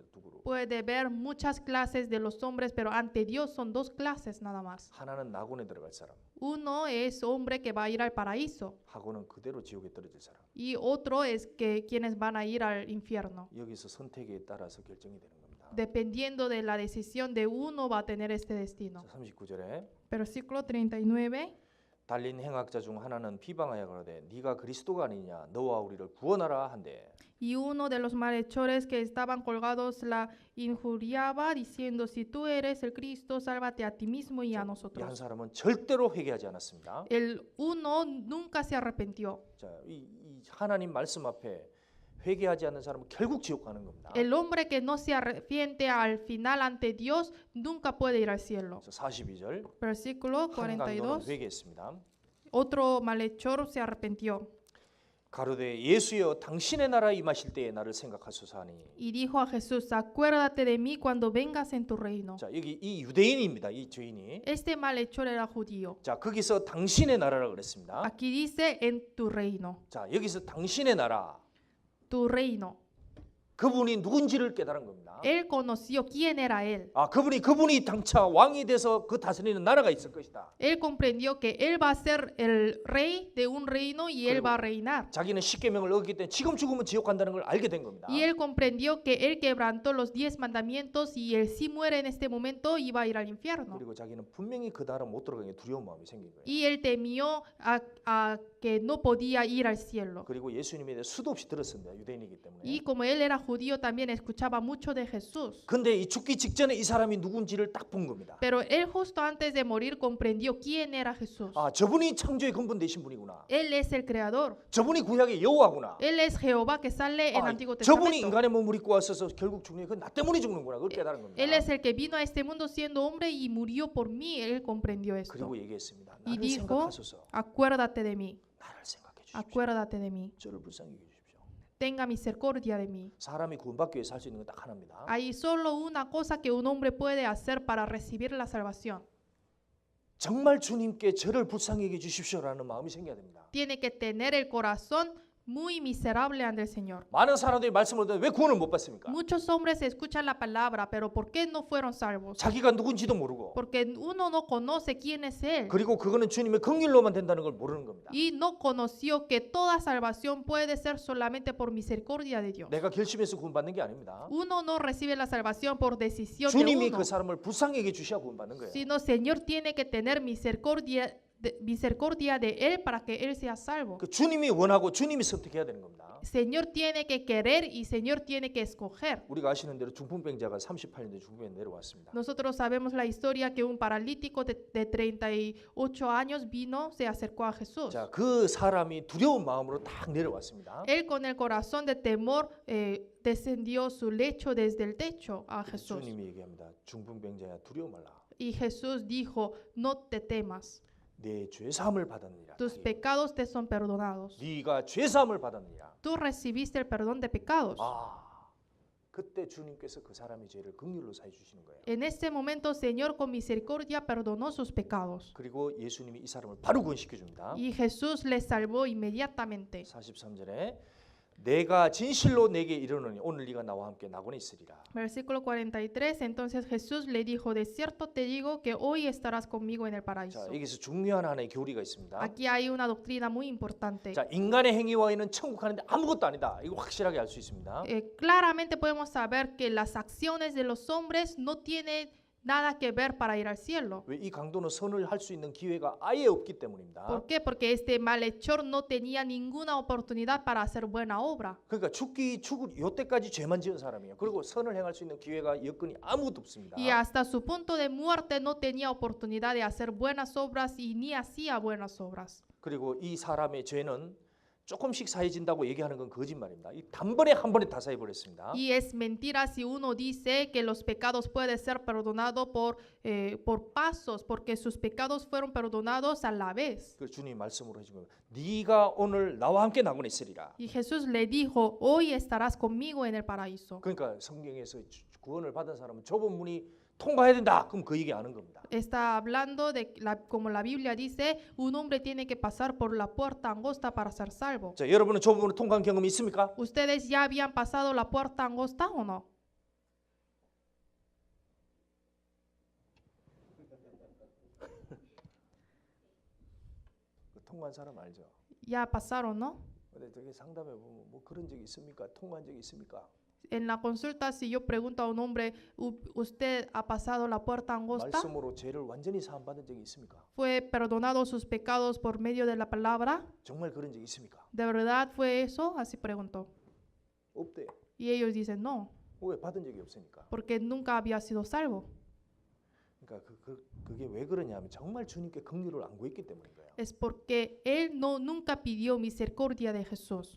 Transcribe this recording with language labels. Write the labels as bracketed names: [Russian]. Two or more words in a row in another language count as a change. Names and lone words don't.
[Korean] 두 그룹. [Spanish] Puede ver muchas clases de los hombres, pero ante Dios son dos clases nada más. [Korean] 하나는 낙원에 들어갈 사람, [Spanish] Uno es hombre que va a ir al paraíso [Korean] 하고는 그대로 지옥에 떨어질 사람. [Spanish] y otro es que quienes van a ir al infierno. [Korean] 여기서 선택에 따라서 결정이 되는 겁니다. [Spanish] Dependiendo de la decisión de uno va a tener este destino. [Korean] 자, 39절에 [Spanish] Versículo 39. [Korean] 달린 행악자 중 하나는 비방하여 가로되 네가 그리스도가 아니냐 너와 우리를 구원하라 한대. [Spanish] Y uno de los malhechores que estaban colgados la injuriaba, diciendo, si tú eres el Cristo, sálvate a ti mismo y a [Korean] 이 한 [Spanish] nosotros. [Korean] 사람은 절대로 회개하지 않았습니다. [Spanish] El uno nunca se arrepintió. [Korean] 자, 이 하나님 말씀 앞에 회개하지 않는 사람은 결국 지옥 가는 겁니다. [Spanish] El hombre que no se arrepiente al final ante Dios nunca puede ir al cielo. [Korean] 42절 [Spanish] Versículo [Korean] 한 강도는 [Spanish] 42. [Korean] 회개했습니다. [Spanish] Otro malhechor se arrepintió [Korean] 가로되 예수여 당신의 나라 임하실 때에 나를 생각하소서 하니. [Spanish] y dijo a Jesús, acuérdate de mí cuando vengas en tu reino. [Korean] 자, 여기 이 유대인입니다. 이 죄인이. [Spanish] Este malhechor era judío. [Korean] 자, 거기서 당신의 나라라 그랬습니다. [Spanish] Aquí dice en tu reino, [Korean] 자, 여기서 당신의 나라. [Spanish] tu reino. [Korean] 그분이 누군지를 깨달은 겁니다. [Spanish] Él conoció quién era él. [Korean] 아, 그분이 당차 왕이 돼서 그 다스리는 나라가 있을 것이다. [Spanish] Él comprendió que él va a ser el rey de un reino y él va a reinar. [Korean] 자기는 십계명을 어겼기 때문에 지금 죽으면 지옥 간다는 걸 알게 된 겁니다. [Spanish] Y él comprendió que él quebrantó los 10 mandamientos y él si muere en este momento iba a ir al infierno. [Korean] 그리고 자기는 분명히 그 나라 못 들어가게 두려운 마음이 생긴 거예요. [Spanish] Y él temió a que no podía ir al cielo. [Korean] 그리고 예수님에 대해 수도 없이 들었습니다. 유대인이기 때문에. [Spanish] Y como él era judío también escuchaba mucho de Jesús. [Korean] 근데 이 죽기 직전에 이 사람이 누군지를 딱 본 겁니다. [Spanish] Pero él justo antes de morir comprendió quién era Jesús. [Korean] 아, 저분이 창조의 근본 되신 분이구나. [Spanish] Él es el creador. [Korean] 저분이 구약의 여호와구나. [Spanish] Él es Jehová que sale en [Korean] 아, [Spanish] Antiguo [Korean] 저분이 [Spanish] Testamento. [Korean] 인간의 몸을 입고 왔어서 결국 죽는 게 그건 나 때문에 죽는구나. 그걸 깨달은 겁니다. [Spanish] Él es el que vino a este mundo siendo hombre y murió por mí. Él comprendió esto. [Korean] 그리고 얘기했습니다. [Spanish] Y [Korean] 나를 [Spanish] dijo, [Korean] 생각하소서. [Spanish] acuérdate de mí, [Korean] 나를 생각해 주십시오. [Spanish] acuérdate de mí, [Korean] 저를 불쌍히 여겨 주십시오. [Spanish] tenga misericordia de mí. [Korean] 사람이 구원받기 위해 살 수 있는 건 딱 하나입니다. [Spanish] Hay solo una cosa que un hombre puede hacer para recibir la salvación. [Korean] 정말 주님께 저를 불쌍히 여겨 주십시오라는 마음이 생겨야 됩니다. [Spanish] Tiene que tener el corazón muy miserable ante el Señor. [Korean] 많은 사람들이 말씀을 듣는데 왜 구원을 못 받습니까? [Spanish] Muchos hombres escuchan la palabra, pero ¿por qué no fueron salvos? [Korean] 자기가 누군지도 모르고 [Spanish] Porque uno no conoce quién es Él [Korean] 그리고 그거는 주님의 긍휼로만 된다는 걸 모르는 겁니다. [Spanish] y no conoció que toda salvación puede ser solamente por misericordia de Dios. [Korean] 내가 결심해서 구원받는 게 아닙니다. [Spanish] Uno no recibe la salvación por decisión de [Korean] 주님이 [Spanish] uno, [Korean] 그 사람을 불쌍히 여겨 주셔야 구원받는 거예요. [Spanish] sino Señor tiene que tener misericordia de Él para que Él sea salvo. [Korean] 그 주님이 원하고 주님이 선택해야 되는 겁니다. [Spanish] Señor tiene que querer y Señor tiene que escoger. [Korean] 우리가 아시는 대로 중풍병자가 38년 전 중풍에 내려왔습니다. [Spanish] Nosotros sabemos la historia que un paralítico de 38 años vino, se acercó a Jesús. [Korean] 자, 그 사람이 두려운 마음으로 딱 내려왔습니다. [Spanish] Él con el corazón de temor descendió su lecho desde el techo a Jesús. [Korean] 주님이 얘기합니다. 중풍병자야 두려워 말라. [Spanish] Y Jesús dijo, no te temas, [Korean] 내 죄 사함을 받았느니라. [Spanish] tus pecados te son perdonados. [Korean] 네가 죄 사함을 받았느니라. [Spanish] Tú recibiste el perdón de pecados. [Korean] 아, 그때 주님께서 그 사람의 죄를 긍휼로 사해 주시는 거예요. [Spanish] En este momento, Señor con misericordia perdonó sus pecados. [Korean] 그리고 예수님이 이 사람을 바로 구원시켜 줍니다. [Spanish] Y Jesús le salvó inmediatamente. [Korean] 43절에 내가 진실로 내게 이르노니 오늘 네가 나와 함께 낙원에 있으리라. [Spanish] Versículo 43, entonces Jesús le dijo, de cierto te digo que hoy estarás conmigo en el [Korean] 자, [Spanish] paraíso. [Korean] 여기서 중요한 하나의 교리가 있습니다. [Spanish] Aquí hay una doctrina muy importante. [Korean] 자, 인간의 행위와는 천국 가는데 아무것도 아니다. 이거 확실하게 알 수 있습니다. [Spanish] Claramente podemos saber que las acciones de los hombres no tienen nada que ver para ir al cielo. [Korean] 왜 이 강도는 선을 할 수 있는 기회가 아예 없기 때문입니다. [Spanish] ¿Por qué? Porque este malhechor no tenía ninguna oportunidad para hacer buena obra. [Korean] 그러니까 죽을 요때까지 죄만 지은 사람이에요. 그리고 선을 행할 수 있는 기회가 여건이 아무것도 없습니다. [Spanish] Y hasta su punto de muerte no tenía oportunidad de hacer buenas obras y ni hacía buenas obras. [Korean] 그리고 이 사람의 죄는 조금씩 사해진다고 얘기하는 건 거짓말입니다. 이 단번에 한 번에 다 사해 버렸습니다. [Spanish] Y es mentira si uno dice que los pecados pueden ser perdonados por pasos, porque sus pecados fueron perdonados a la vez. [Korean] 그 주님 말씀으로 해준 겁니다. 네가 오늘 나와 함께 낙원에 있으리라. [Spanish] Y Jesús le dijo, hoy estarás conmigo en el paraíso. [Korean] 그러니까 성경에서 구원을 받은 사람은 좁은 문이 통과해야 된다. 그럼 그 얘기 아는 겁니다. [Spanish] Está hablando de, como la Biblia dice, un hombre tiene que pasar por la puerta angosta para ser salvo. [Korean] 자, 여러분은 좁은 문을 통과한 경험이 있습니까? [Spanish] ¿Ustedes ya habían pasado la puerta angosta o no? [Korean] 통과한 사람 알죠? [Spanish] Ya pasaron, ¿no? [Korean] 근데 되게 상담해 보면 뭐 그런 적이 있습니까? 통과한 적이 있습니까? [Spanish] En la consulta, si yo pregunto a un hombre, ¿usted ha pasado la puerta angosta? [Korean] 말씀으로 죄를 완전히 사함 받은 적이 있습니까? [Spanish] ¿Fue perdonado sus pecados por medio de la palabra? [Korean] 정말 그런 적이 있습니까? [Spanish] ¿De verdad fue eso? Así preguntó. [Korean] 없대. [Spanish] Y ellos dicen no, [Korean] 왜 받은 적이 없으니까? [Spanish] porque nunca había sido salvo. [Korean] 그러니까 그게 왜 그러냐면 정말 주님께 긍휼을 안 구했기 때문인 거예요. [Spanish] Es porque él nunca pidió misericordia de Jesús.